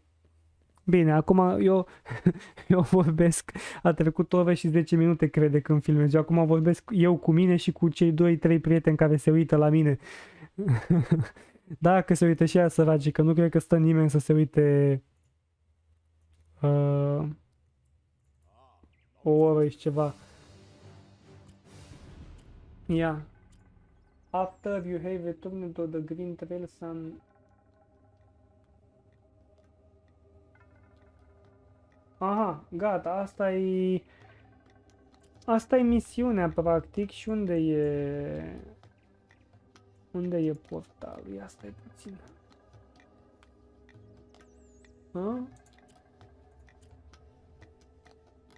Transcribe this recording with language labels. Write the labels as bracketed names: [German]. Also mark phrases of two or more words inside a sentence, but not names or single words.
[Romanian] Bine, acum eu vorbesc, a trecut o oră și 10 minute, crede, când filmez. Eu acum vorbesc eu cu mine și cu cei 2-3 prieteni care se uită la mine. Dacă se uită și aia săraci, că nu cred că stă nimeni să se uite o oră și ceva. [English] Yeah. After you have returned to the green trails and... [Romanian] Aha, gata, asta e misiunea, practic, și unde e portalul? Ia stai puțin. A?